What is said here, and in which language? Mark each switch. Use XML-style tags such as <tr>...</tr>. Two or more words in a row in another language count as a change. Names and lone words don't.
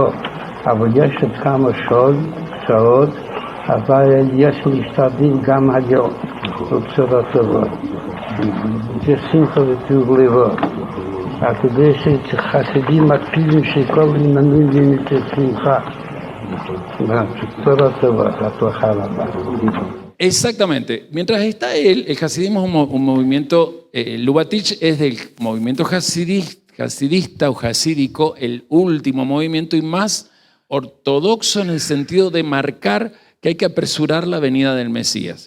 <he>אבל יש עוד כמה שעות, אבל יש להשתדל גם היום, בצורה טובה. זה שמחה וטוב לבוא. כדי שחסידים מקפידים שכל עניינים יהיו שמחה. בצורה טובה, הצלחה רבה.</he> <es>Exactamente. Mientras está él, el hasidismo es un movimiento, Lubavitch es del movimiento hasidista o hasídico, el último movimiento y más ortodoxo en el sentido de marcar que hay que apresurar la venida del Mesías.</es>